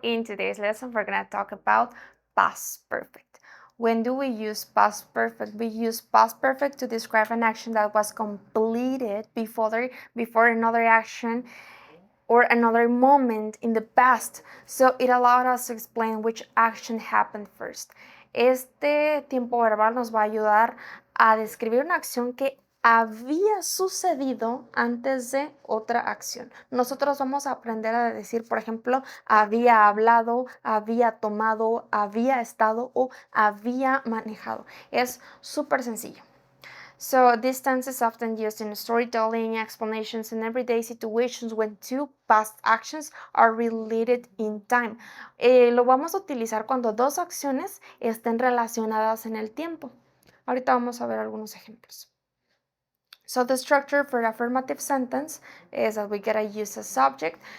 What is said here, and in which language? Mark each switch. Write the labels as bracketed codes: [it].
[en] In today's lesson, we're going to talk about past perfect. When do we use past perfect? We use past perfect to describe an action that was completed before another action or another moment in the past. So it allowed us to explain which action happened first. [es] Este tiempo verbal nos va a ayudar a describir una acción que había sucedido antes de otra acción. Nosotros vamos a aprender a decir, por ejemplo, había hablado, había tomado, había estado o había manejado. Es súper sencillo. [en] So this tense is often used in storytelling, explanations, and everyday situations when two past actions are related in time. [es] Lo vamos a utilizar cuando dos acciones estén relacionadas en el tiempo. Ahorita vamos a ver algunos ejemplos. [en] So the structure for affirmative sentence is that we gotta use a subject.